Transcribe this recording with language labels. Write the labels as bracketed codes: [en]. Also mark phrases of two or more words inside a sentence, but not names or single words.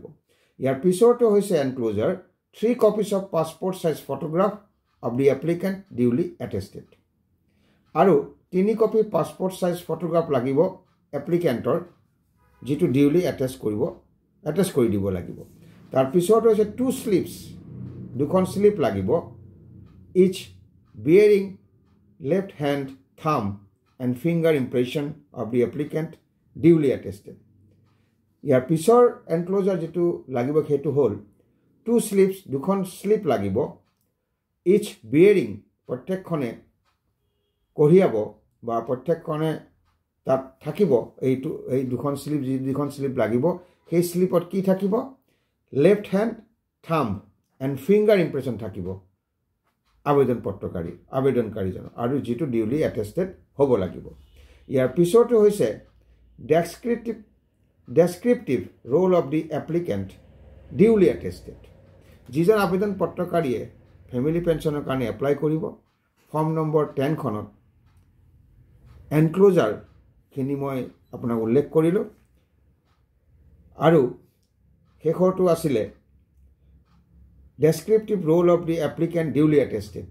[as] ইয়াৰ পিছৰটো হৈছে [en] enclosure 3 copies of passport size photograph of the applicant duly attested. [as] আৰু 3 কপি [en] passport size photograph [as] লাগিব এপ্লিকেণ্টৰ যেটো [en] duly attach [as] কৰি দিব লাগিব তাৰ পিছত হৈছে [en] 2 স্লিপস [as] দুখন স্লিপ লাগিব [en] each bearing left hand thumb and finger impression of the applicant duly attested [as] ইয়াৰ পিছৰ এনক্লোজাৰ যেটো লাগিব হেতু হল 2 স্লিপস দুখন স্লিপ লাগিব [en] each bearing [as] প্ৰত্যেকখনে কঢ়িয়াব বা প্ৰত্যেকখনে তাত থাকিব এই দুখন স্লিপ লাগিব সেই স্লিপত কি থাকিব [en] left hand thumb and finger impression [as] থাকিব আবেদনকাৰীজন আৰু যেটো [en] duly attested [as] হ'ব লাগিব ইয়াৰ পিছৰটো হৈছে ডেসক্ৰিপটিভ [en] roll of the applicant duly attested [as] যিজন আবেদন পত্ৰকাৰীয়ে [en] family pension [as] কাৰণে এপ্লাই কৰিব [en] form number 10 [as] খনত এনক্লোজাৰ খিনি মই আপোনাক উল্লেখ কৰিলো আৰু হেখৰটো আছিলে [en] descriptive roll of the applicant duly attested